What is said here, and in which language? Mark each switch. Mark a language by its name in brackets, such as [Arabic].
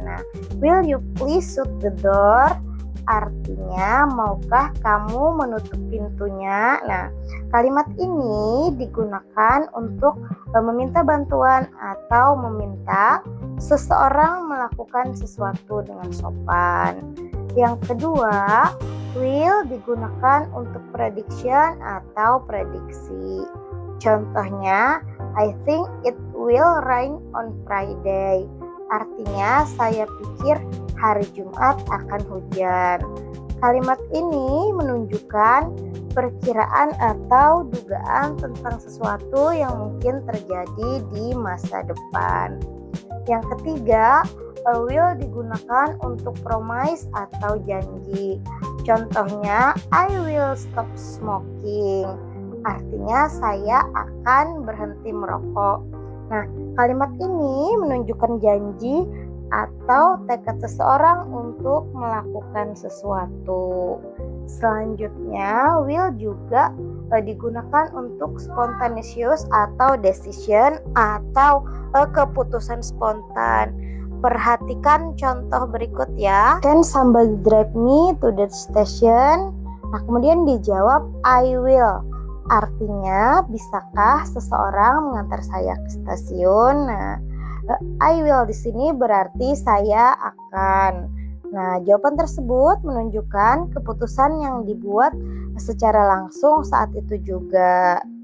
[English] Nah, will you please shut the door? [Indonesian] Artinya, maukah kamu menutup pintunya? Nah, kalimat ini digunakan untuk meminta bantuan atau meminta seseorang melakukan sesuatu dengan sopan. Yang kedua, will digunakan untuk prediction atau prediksi. [English] Contohnya, I think it will rain on Friday. [Indonesian] Artinya, saya pikir hari Jumat akan hujan. Kalimat ini menunjukkan perkiraan atau dugaan tentang sesuatu yang mungkin terjadi di masa depan. Yang ketiga, will digunakan untuk promise atau janji. [English] Contohnya, I will stop smoking. [Indonesian] Artinya, saya akan berhenti merokok. Nah, kalimat ini menunjukkan janji atau tekad seseorang untuk melakukan sesuatu. Selanjutnya, will juga digunakan untuk spontaneous atau decision atau keputusan spontan. Perhatikan contoh berikut ya. [English] Can somebody drive me to the station? [Indonesian] Nah, kemudian dijawab [English] I will. [Indonesian] Artinya, bisakah seseorang mengantar saya ke stasiun? Nah, I will di sini berarti saya akan. Nah, jawaban tersebut menunjukkan keputusan yang dibuat secara langsung saat itu juga.